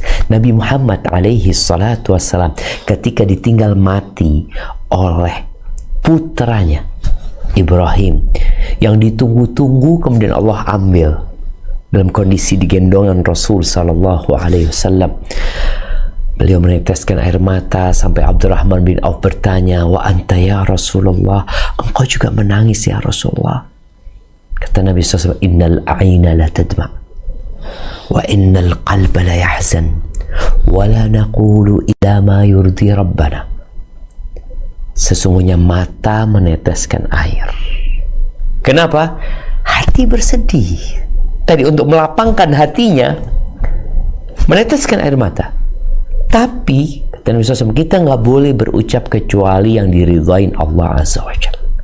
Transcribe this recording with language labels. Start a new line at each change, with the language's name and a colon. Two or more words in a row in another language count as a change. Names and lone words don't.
Indonesian: Nabi Muhammad
Arabic: عليه الصلاة والسلام
Indonesian: ketika ditinggal mati oleh putranya Ibrahim yang ditunggu-tunggu, kemudian Allah ambil dalam kondisi digendongan Rasul
Arabic: صلى الله عليه وسلم.
Indonesian: Beliau meneteskan air mata sampai Abdurrahman bin Auf bertanya,
Arabic: "وأنت يا رسول الله,
Indonesian: engkau juga menangis ya Rasulullah?" Kata Nabi SAW,
Arabic: "إن العين لتدمع وإن القلب ليحزن ولا نقول إلا ما يرضي ربنا."
Indonesian: Sesungguhnya mata meneteskan air. Kenapa? Hati bersedih. Tadi untuk melapangkan hatinya meneteskan air mata. Tapi kata Nabi SAW, kita nggak boleh berucap kecuali yang diridhain Allah
Arabic: عز وجل.